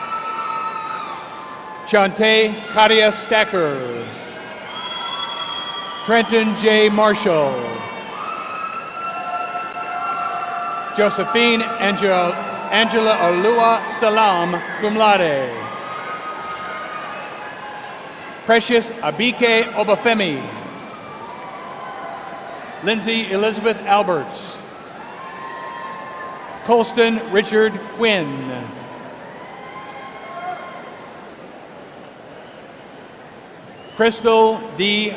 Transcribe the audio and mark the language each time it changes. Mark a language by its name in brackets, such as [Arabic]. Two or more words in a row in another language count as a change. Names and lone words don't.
[English] Chante Katia Stacker. Trenton J. Marshall. [Latin] Josephine Angela Olua Salam, cum laude. [English] Precious Abike Obafemi. Lindsay Elizabeth Alberts. Colston Richard Quinn. Crystal D.